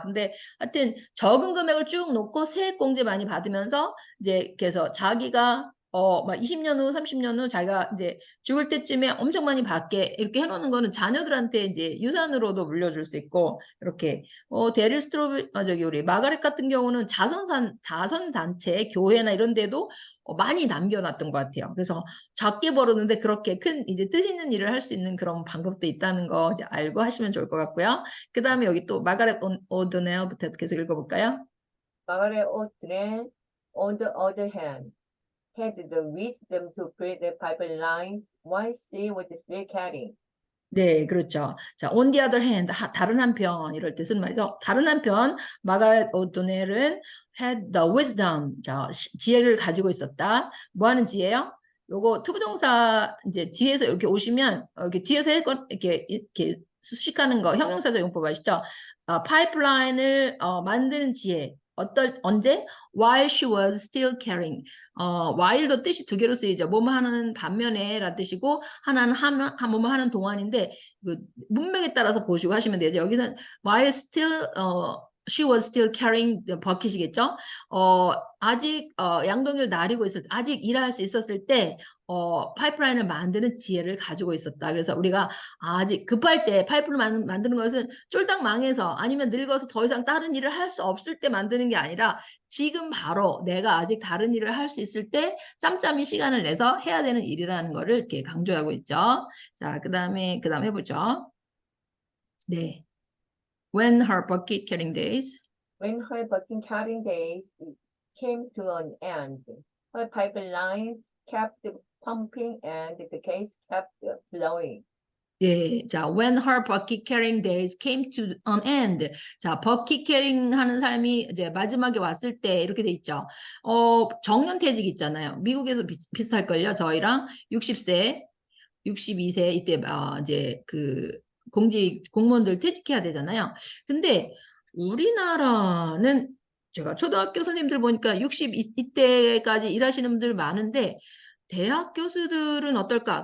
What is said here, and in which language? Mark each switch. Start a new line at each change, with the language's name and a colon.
Korean: 근데 하여튼 적은 금액을 쭉 놓고 세액 공제 많이 받으면서 이제 그래서 자기가 막 20년 후, 30년 후 자기가 이제 죽을 때쯤에 엄청 많이 받게 이렇게 해놓는 거는 자녀들한테 이제 유산으로도 물려줄 수 있고 이렇게 데릴 스트로베, 저기, 우리 마가렛 같은 경우는 자선단체, 교회나 이런 데도 많이 남겨놨던 것 같아요. 그래서 작게 벌었는데 그렇게 큰, 이제 뜻 있는 일을 할 수 있는 그런 방법도 있다는 거 이제 알고 하시면 좋을 것 같고요. 그 다음에 여기 또 마가렛 오도넬부터 계속 읽어볼까요?
English: 마가렛 오트렌 on the other hand had the wisdom to build the pipelines while she was still carrying.
Korean: 네, 그렇죠. 자,
English: on the other hand,
Korean: 다른 한편 이럴 때 쓰는 말이죠. 다른 한편 마가렛 오도넬은
English: had the wisdom,
Korean: 자, 지혜를 가지고 있었다. 뭐 하는 지혜요? 요거 투부정사 이제 뒤에서 이렇게 오시면 이렇게 뒤에서 이렇게 수식하는 거 형용사적 용법 아시죠? 파이프라인을 만드는 지혜. 언제?
English: While she was still carrying.
Korean: while도 뜻이 두 개로 쓰이죠. 뭐뭐 하는 반면에 라는 뜻이고 하나는 뭐뭐 하는 동안인데 그 문맥에 따라서 보시고 하시면 되죠. 여기서
English: while still she was still carrying the bucket이겠죠.
Korean: 아직 양동이를 나르고 있을 때, 아직 일할 수 있었을 때 파이프라인을 만드는 지혜를 가지고 있었다. 그래서 우리가 아직 급할 때 파이프를 만드는 것은 쫄딱 망해서 아니면 늙어서 더 이상 다른 일을 할 수 없을 때 만드는 게 아니라 지금 바로 내가 아직 다른 일을 할 수 있을 때 짬짬이 시간을 내서 해야 되는 일이라는 거를 이렇게 강조하고 있죠. 자, 그다음 해보죠. 네.
English: When her bucket carrying days. When her bucket carrying days came to an end, her pipelines kept pumping and the case kept flowing.
Korean: 예, 자,
English: when her bucket carrying days came to an end.
Korean: 자, 버킷 캐링 하는 삶이 이제 마지막에 왔을 때 이렇게 돼 있죠. 정년퇴직 있잖아요. 미국에서 비슷할걸요. 저희랑 60세, 62세 이때 이제 그 공무원들 퇴직해야 되잖아요. 근데 우리나라는 제가 초등학교 선생님들 보니까 60 이때까지 일하시는 분들 많은데 대학 교수들은 어떨까?